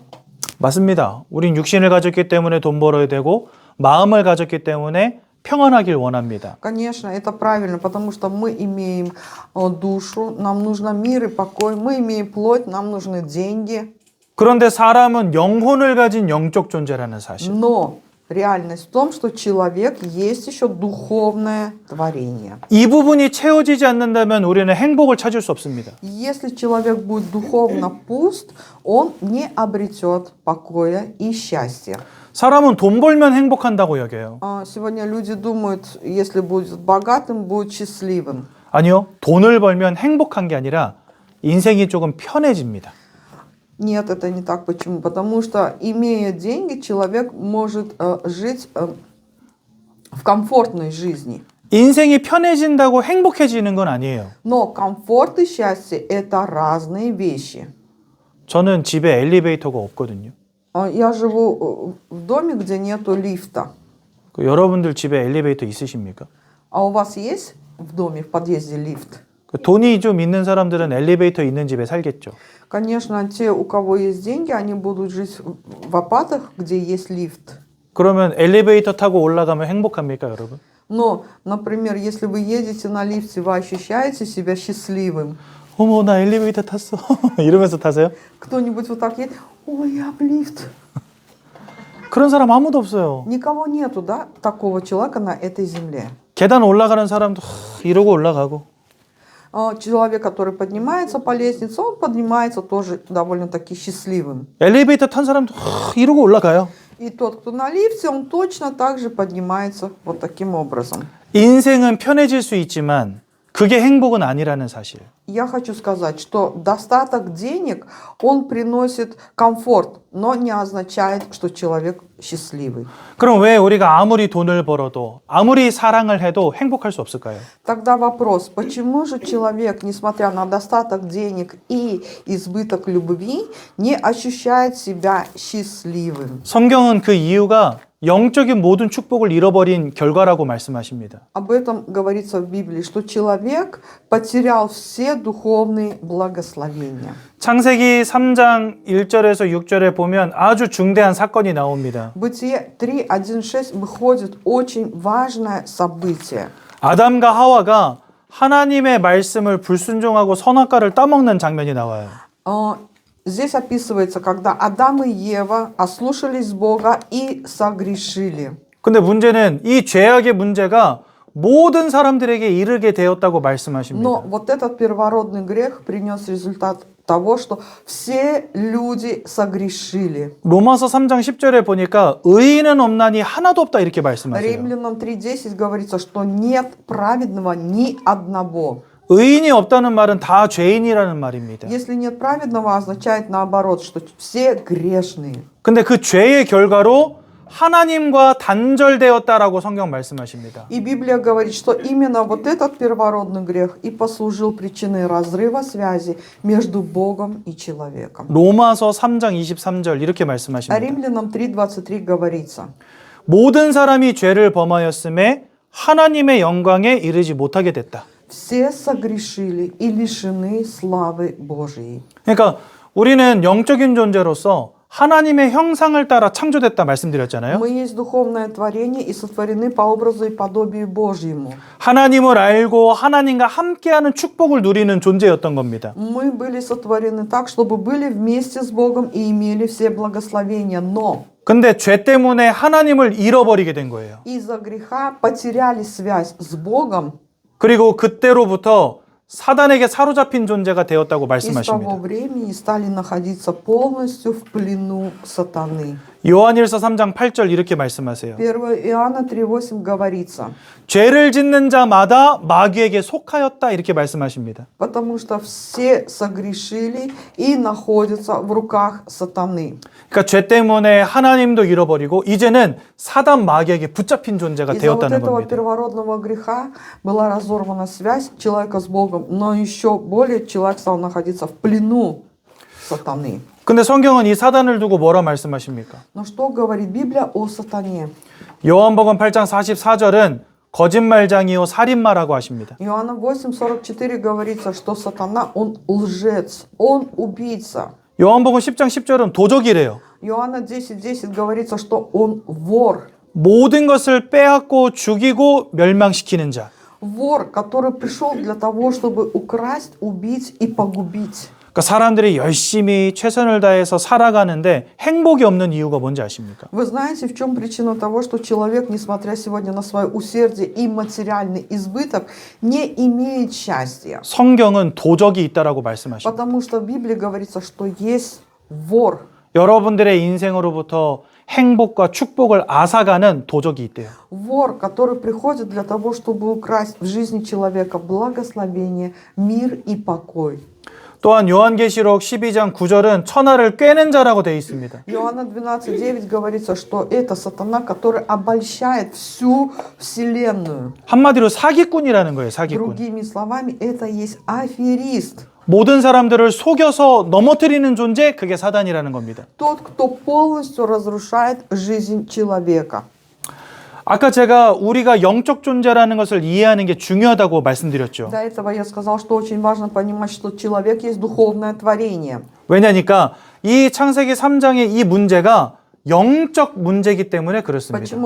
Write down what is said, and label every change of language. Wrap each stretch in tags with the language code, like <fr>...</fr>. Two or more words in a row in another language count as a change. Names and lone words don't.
<ko>맞습니다. 우린 육신을 가졌기 때문에 돈 벌어야 되고 마음을 가졌기 때문에 평안하길 원합니다.</ko> <ru>Конечно, это правильно, потому что мы имеем душу, нам нужно мир и покой, мы имеем плоть, нам нужны деньги.</ru> <ko>그런데 사람은 영혼을 가진 영적 존재라는 사실.</ko> <ru>Но реальность в том, что человек есть еще духовное творение.</ru> <ko>이 부분이 채워지지 않는다면 우리는 행복을 찾을 수 없습니다.</ko> <ru>Если человек будет духовно пуст, он не обретет покоя и счастья.</ru> <ko>사람은 돈 벌면 행복한다고 여겨요.</ko> <ru>Сегодня люди думают, если будет богатым, будет счастливым.</ru> <ko>아니요. 돈을 벌면 행복한 게 아니라 인생이 조금 편해집니다.</ko> <ru>Нет, это не так. Почему? Потому что, имея деньги, человек может жить в комфортной жизни.</ru> <ko>인생이 편해진다고 행복해지는 건 아니에요.</ko> <ru>Но комфорт и счастье – это разные вещи.</ru> <ko>저는 집에 엘리베이터가 없거든요.</ko> <ru>Я живу в доме, где нету лифта.</ru> <ko>여러분들 집에 엘리베이터 있으십니까?</ko> <ru>А у вас есть в доме, в подъезде лифт?</ru> <ko>돈이 좀 있는 사람들은 엘리베이터 있는 집에 살겠죠.</ko> <ru>Конечно, те, у кого есть деньги, они будут жить в апатах, где есть лифт.</ru> <ko>그러면 엘리베이터 타고 올라가면 행복합니까, 여러분?</ko> <ru>Но, например, если вы едете на лифте, вы ощущаете себя счастливым.</ru> <ko>어머, 나 엘리베이터 탔어. 이러면서 타세요?</ko> <ru>Кто-нибудь вот так едет, ой, я в лифт.</ru> <ko>그런 사람 아무도 없어요.</ko> <ru>Никого нету, да, такого человека на этой земле.</ru> <ko>계단 올라가는 사람도 이러고 올라가고.</ko> <ru>Человек, который поднимается по лестнице, он поднимается тоже довольно-таки счастливым.</ru> <ko>엘리베이터 탄 사람도 이러고 올라가요.</ko> <ru>И тот, кто на лифте, он точно так же поднимается вот таким образом.</ru> <ko>인생은 편해질 수 있지만 그게 행복은 아니라는 사실.</ko> <ru>Я хочу сказать, что достаток денег, он приносит комфорт, но не означает, что человек счастливый.</ru> <ko>그럼 왜 우리가 아무리 돈을 벌어도 아무리 사랑을 해도 행복할 수 없을까요?</ko> <ru>Тогда вопрос, почему же человек, несмотря на достаток денег и избыток любви, не ощущает себя счастливым?</ru> <ko>성경은 그 이유가 영적인 모든 축복을 잃어버린 결과라고 말씀하십니다.</ko> <ru>Об этом говорится в Библии, что человек потерял все духовные благословения.</ru> <ko>창세기 3장 1절에서 6절에 보면 아주 중대한 사건이 나옵니다.</ko> <ru>Бытие 3:1-6 выходит очень важное событие.</ru> <ko>아담과 하와가 하나님의 말씀을 불순종하고 선악과를 따먹는 장면이 나와요.</ko> <ru>Здесь описывается, когда Адам и Ева ослушались Бога и согрешили.</ru> <ko>근데 문제는 이 죄악의 문제가 모든 사람들에게 이르게 되었다고 말씀하십니다.</ko> <ru>Но вот этот первородный грех принес результат того, что все люди согрешили.</ru> <ko>로마서 3장 10절에 보니까 의인은 없나니 하나도 없다 이렇게 말씀하세요.</ko> <ru>Римлянам 3:10 говорится, что нет праведного ни одного.</ru> <ko>의인이 없다는 말은 다 죄인이라는 말입니다.</ko> <ru>Если нет праведного, означает наоборот, что все грешные.</ru> <ko>근데 그 죄의 결과로 하나님과 단절되었다라고 성경 말씀하십니다.</ko> <ru>И Библия говорит, что именно вот этот первородный грех и послужил причиной разрыва связи между Богом и человеком.</ru> <ko>로마서 3장 23절 이렇게</ko> <ru>А</ru> <ko>말씀하십니다.</ko> <ru>Римлянам 3:23 говорится:</ru> <ko>모든 사람이 죄를 범하였음에 하나님의 영광에 이르지 못하게 됐다.</ko> <ru>все согрешили и лишены славы Божией.</ru> <ko>그러니까 우리는 영적인 존재로서 하나님의 형상을 따라 창조됐다 말씀드렸잖아요.</ko> <ru>Мы есть духовное творение и сотворены по образу и подобию Божьему.</ru> <ko>하나님을 알고 하나님과 함께하는 축복을 누리는 존재였던 겁니다.</ko> <ru>Мы были сотворены так, чтобы были вместе с Богом и имели все благословения. Но</ru> <ko>근데 죄 때문에 하나님을 잃어버리게 된 거예요.</ko> <ru>из-за греха потеряли связь с Богом.</ru> <ko>그리고 그때로부터 사단에게 사로잡힌 존재가 되었다고</ko> <ru>И с того</ru> <ko>말씀하십니다.</ko> <ru>времени стали находиться полностью в плену сатаны.</ru> <ko>요한일서 3장 8절 이렇게 말씀하세요.</ko> <ru>1 Иоанна 3,8 говорится,</ru> <ko>죄를 짓는 자마다 마귀에게 속하였다 이렇게 말씀하십니다.</ko> <ru>потому что все согрешили и находятся в руках сатаны.</ru> <ko>그러니까 죄 때문에 하나님도 잃어버리고 이제는 사단 마귀에게 붙잡힌 존재가</ko> <ru>Из-за вот</ru> <ko>되었다는</ko> <ru>этого</ru> <ko>겁니다.</ko> <ru>первородного греха была разорвана связь человека с Богом, но еще более человек стал находиться в плену сатаны.</ru> <ko>근데 성경은 이 사단을 두고 뭐라 말씀하십니까?</ko> <ru>Но что говорит Библия о сатане?</ru> <ko>요한복음 8장 44절은 거짓말장이요 살인마라고 하십니다.</ko> <ru>Иоанна 8:44 говорится, что сатана, он лжец, он убийца.</ru> <ko>요한복음 10장 10절은 도적이래요.</ko> <ru>Иоанна 10:10 говорится, что он вор.</ru> <ko>모든 것을 빼앗고 죽이고 멸망시키는 자.</ko> <ru>Вор, который пришел для того, чтобы украсть, убить и погубить.</ru> <ko>그러니까 사람들이 열심히 최선을 다해서 살아가는데 행복이 없는 이유가 뭔지 아십니까?</ko> <ru>Вы знаете, в чем причина того, что человек, несмотря сегодня на свое усердие и материальный избыток, не имеет счастья?</ru> <ko>성경은 도적이 있다라고 말씀하십니다.</ko> <ru>Потому что в Библии говорится, что есть вор.</ru> <ko>여러분들의 인생으로부터 행복과 축복을 앗아가는 도적이 있대요.</ko> <ru>Вор, который приходит для того, чтобы украсть в жизни человека благословение, мир и покой.</ru> <ko>또한 요한계시록 12장 9절은 천하를 꿰는 자라고 되어 있습니다.</ko> <ru>Иоанна 12:9 говорится, что это сатана, который обольщает всю вселенную.</ru> <ko>한마디로 사기꾼이라는 거예요. 사기꾼.</ko> <ru>Другими словами, это есть аферист.</ru> <ko>모든 사람들을 속여서 넘어뜨리는 존재, 그게 사단이라는 겁니다.</ko> <ru>Тот, кто полностью разрушает жизнь человека.</ru> <ko>아까 제가 우리가 영적 존재라는 것을 이해하는 게 중요하다고 말씀드렸죠.</ko> <ru>До этого я сказал, что очень важно понимать, что человек есть духовное творение.</ru> <ko>왜냐니까 이 창세기 3장의 이 문제가 영적 문제이기 때문에 그렇습니다.</ko> <ru>Почему?</ru>